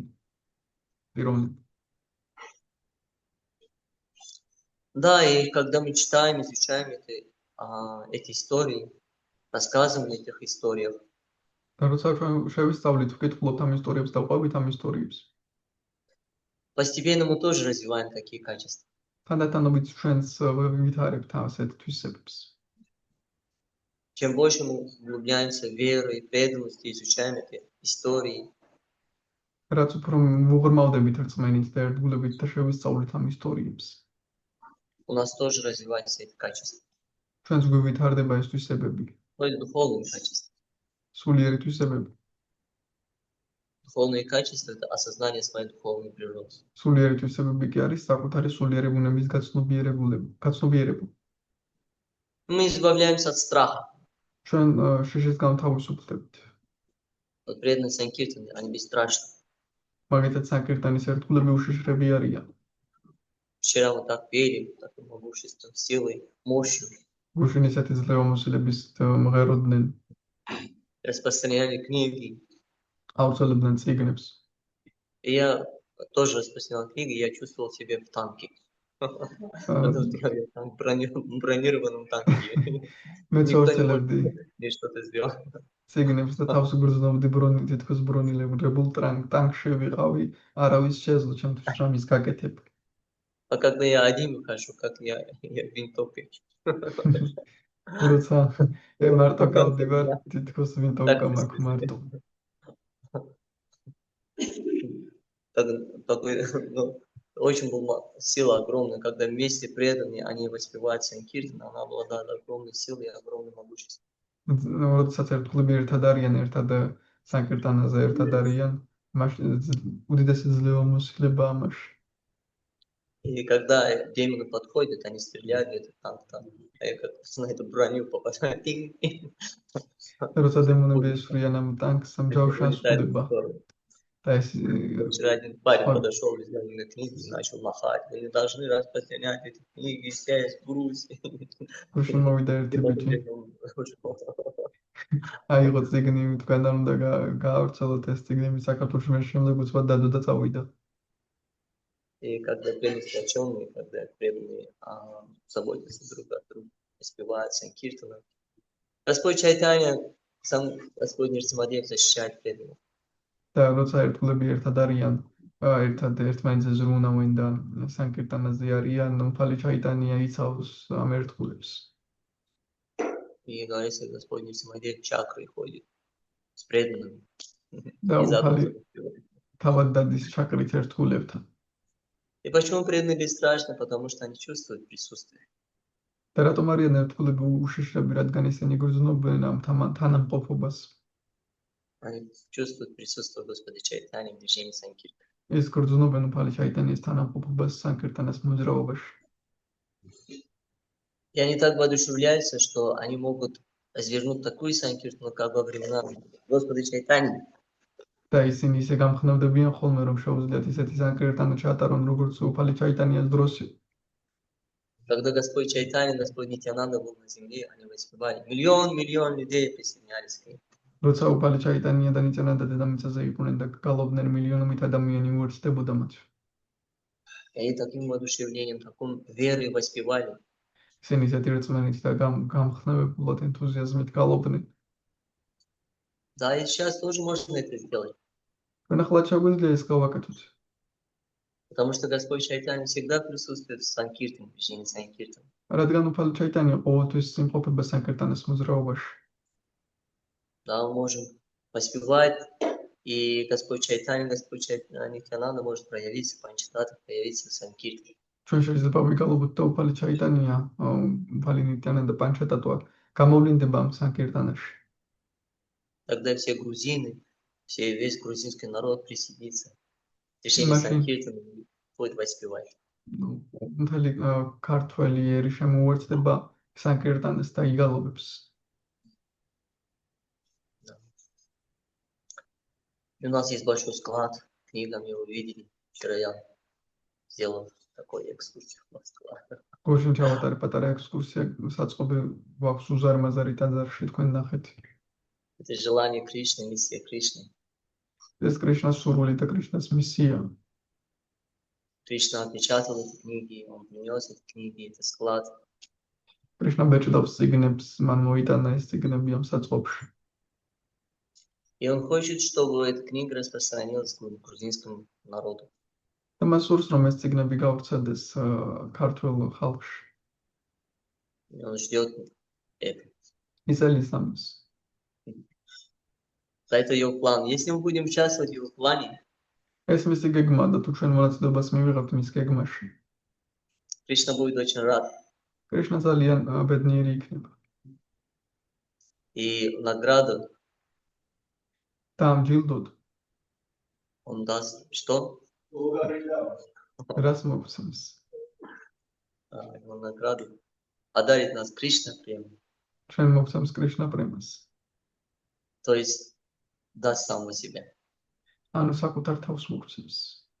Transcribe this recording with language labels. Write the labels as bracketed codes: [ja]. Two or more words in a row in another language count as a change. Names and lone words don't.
[ka] პიროვნები. [ru] Да, и когда мы читаем, изучаем эти истории, рассказываем о этих историях, [ka] და როცა შევისწავლით, ვკითხულობთ ამ ისტორიებს და ვყვებით ამ ისტორიებს. [ru] постепенно мы тоже развиваем такие качества. [ka] თანდათანობით ჩვენს ვითარებთ ასეთ თვისებებს. [ru] Чем больше мы углубляемся в веру и преданность, изучаем эти истории, [ka] რაც უფრო ვუღრმავდებით რწმენით და ერთგულებით და შევისწავლით ამ ისტორიებს. [ru] у нас тоже развиваются эти качества. [ka] ჩვენს ვითარდება ეს თვისებები. [ru] То есть духовные качества. [ka] სულიერი თვისებები. [ru] Духовные качества – это осознание своей духовной природы. [ka] სულიერი თვისებები კი არის საკუთარი სულიერი ბუნების გაცნობიერება. [ru] Мы избавляемся от страха. [ka] ჩვენ შიშის გამთავისუფლდებით. [ru] Вот преданные санкиртаны, они бесстрашны. [ka] მაგითაც საკირტანის ერთგულები უშიშრები არიან. [ru] Вчера мы так пели, такой могуществом, силой, мощью. [ka] გუშინ ისეთი ძლევამოსილების მღეროდნენ. [ru] Распространяли книги. [ka] აუცელებდნენ წიგნებს. [ru] И я тоже распространял книги, я чувствовал себя в танке. Потому что я в бронированном танке. [ka] მეც აუცელებდი [ru] И что-то сделал. [ka] წიგნებს და თავს გრძნობდი თითქოს ბრონილებულ ტანკში ვიყავი, არავის შეძლო ჩემთვის რამის გაკეთება. [ru] А когда я один выхожу, как я в винтовке. [ka] როცა მარტო გავდივარ, თითქოს ვინტოვკა მაქვს მარტო. [ru] Такой, очень была сила огромная, когда вместе преданные, они воспевают Санкиртан, она обладает огромной силой и огромным могуществом. [ka] როდესაც ერთგულები ერთად არიან, ერთად საკირტანაზე ერთად арიან, უდიდესი ძლევამოსილება ამაში. [ru] И когда демоны подходят, они стреляют, это танк там, а я как на эту броню попадаю. [ka] როცა დემონები ესვრიან ამ ტანკს, ამ ჯავშას ხდება. [ru] Да, Вчера один парень подошел, взял на книги и начал махать. Вы не должны распространять эти книги, здесь, в Грузии. [ka] გუშინ მოვიდა ერთი ბიჭი. აიღო წიგნი, თქვენთან უნდა გაავრცელოთ ეს წიგნები საქართველოში, მე შემდეგ უცბად დადო და წავიდა. [ru] И когда преданные сплоченные, когда преданные заботятся друг о друге, воспевают Санкиртана. Господь Чайтанья, сам Господь Нирсимадев защищает преданных. [ka] და როცა ერთგულები ერთად არიან, ერთად ერთმანეთზე ზრუნავენ და სანკირტანაზე არიან, მთვალი ჩაიტანია იცავს ამ ერთგულებს. [ru] И говорится, Господь Нирсимадев чакрой ходит с преданными. Да, [ka] თავად დადის ჩაკრით ერთგულებთან. [ru] И почему преданные бесстрашны? Потому что они чувствуют присутствие. [ka] და რატომ არიან ერთგულები უშიშრები, რადგან ისინი გრძნობენ ამ თანამყოფობას. [ru] Они чувствуют присутствие Господа Чайтани в движении Санкиртана. [ka] ეს გრძნობენ უფალი ჩაიტანიის თანამყოფობას санкиртанას მოძრაობაში. [ru] И они так воодушевляются, что они могут развернуть такую Санкиртану, как во времена Господа Чайтани. [ka] და ისინი ისე გამხნევდებიან ხოლმე, რომ შეუძლიათ ისეთი санкиртана ჩაატარონ, როგორც უფალი ჩაიტანიას დროს იყო. [ru] Когда Господь Чайтани, Господь Нитьянанда был на земле, они воспевали. Миллион людей присоединялись к ним. [ka] როცა უფალი ჩაიტანია და ნიტიანანდა დედამიწაზე იყვნენ და გალობდნენ მილიონობით ადამიანი უერთდებოდა მათ. [ru] И они таким воодушевлением, таким верой воспевали. [ka] ისინი ისეთი რწმენით და გამხნევებულად ენთუზიაზმით გალობდნენ. [ru] Да, и сейчас тоже можно это сделать. [ka] ჩვენ ახლა შეგვიძლია ეს გავაკეთოთ. [ru] Потому что Господь Чайтани всегда присутствует в Санкиртане, в движении Санкиртана. [ka] რადგან უფალი ჩაიტანია ყოველთვის იმყოფება санкиртанас მოძრაობაში. [ru] Да, мы можем воспевать, и Господь Чайтани, Нитьянанда может проявиться, Панчатата проявиться в Санкиртане. [ka] ჩვენ შეიძლება ვიგალობთ და უფალი ჩაიტანია, უფალი ნიტიანანდა და პანჩატატვა გამოვლინდება ამ санкиртанაში. [ru] Тогда все грузины, весь грузинский народ присоединится. В движении Санкиртана будет воспевать. [ka] მთელი ქართველი ერი შემოუერთდება санкиртанას და იგალობებს. [ru] И у нас есть большой склад, книгами вы видели. Вчера я сделал такой экскурсию в склад. [ka] გუშინ ჩავატარე პატარა ექსკურსია, საწყობი გვაქვს უზარმაზარი ტაძარში, თქვენ ნახეთ. [ru] Это желание Кришны, миссия Кришны. [ka] ეს კრიშნას სურვილი და კრიშნას მისია. [ru] Кришна отпечатал эти книги, он принес эти книги, это склад. [ka] კრიშნა ბეჭდავს წიგნებს, მან მოიტანა ეს წიგნები ამ საწყობში. [ru] И он хочет, чтобы эта книга распространилась к грузинскому народу. [ka] და მას სურს, რომ ეს წიგნები გავრცელდეს ქართულ ხალხში. [ru] И он ждет это. [ka] იზელის ამას. [ru] Это его план. Если мы будем участвовать в его плане, [ka] ეს მისი გეგმა და თუ ჩვენ მონაწილეობას მივიღებთ მის გეგმაში, [ru] Кришна будет очень рад. [ka] კრიშნა ძალიან ბედნიერი იქნება. [ru] И награду [ka] და ამ ჯილდოდ [ru] он даст что? [ka] რას მოგცემს? [ru] Его награду одарит нас Кришна према. [ka] ჩვენ მოგცემს კრიშნა პრემას. [ru] То есть даст самого себя. [ka] ანუ საკუთარ თავს მოგცემს.